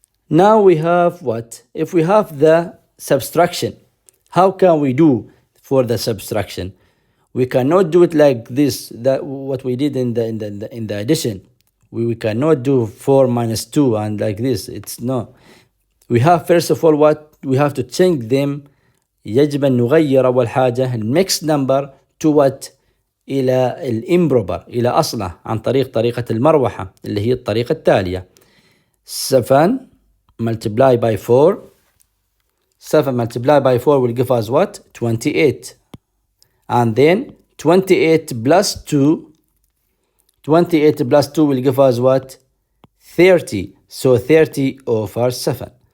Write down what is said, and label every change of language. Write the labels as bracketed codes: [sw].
[en] Now we have what? If we have the subtraction, how can we do for the subtraction? We cannot do it like this, that what we did in the addition. We cannot do 4 minus 2 and like this. It's no. We have first of all what? We have to change them. [ar] يجب أن نغير أول حاجة الميكس نمبر [en] to what؟ [ar] إلى الإمبروبر، إلى أصله عن طريقة المروحة اللي هي الطريقة التالية. [en] 7 multiplied by 4. 7 multiplied by 4 will give us what? 28. And then 28 plus 2. 28 plus 2 will give us what? 30. So 30 over 7.